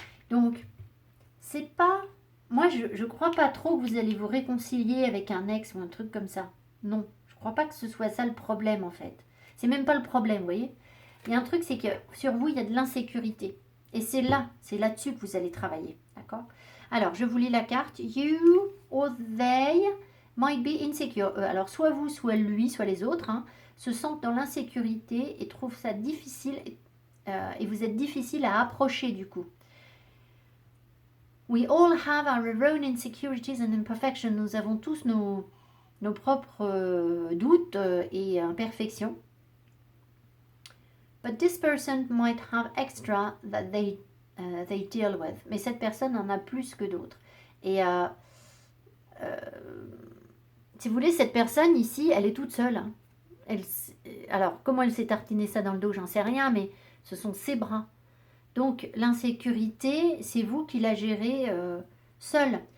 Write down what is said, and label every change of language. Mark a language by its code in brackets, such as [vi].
[fr] Donc, c'est pas... Moi, je crois pas trop que vous allez vous réconcilier avec un ex ou un truc comme ça. Non, je crois pas que ce soit ça le problème, en fait. C'est même pas le problème, vous voyez. Il y a un truc, c'est que sur vous, il y a de l'insécurité. Et c'est là-dessus que vous allez travailler. D'accord? Alors, je vous lis la carte. [en] You or they might be insecure. [fr] Alors, soit vous, soit lui, soit les autres, hein, se sentent dans l'insécurité et trouvent ça difficile. Et vous êtes difficile à approcher du coup. [en] We all have our own insecurities and imperfections. [fr] Nous avons tous nos propres doutes et imperfections. [en] But this person might have extra that they deal with. [fr] Mais cette personne en a plus que d'autres. Et si vous voulez, cette personne ici, elle est toute seule. Hein. Alors, comment elle s'est tartinée ça dans le dos, j'en sais rien, mais ce sont ses bras. Donc, l'insécurité, c'est vous qui la gérez seule.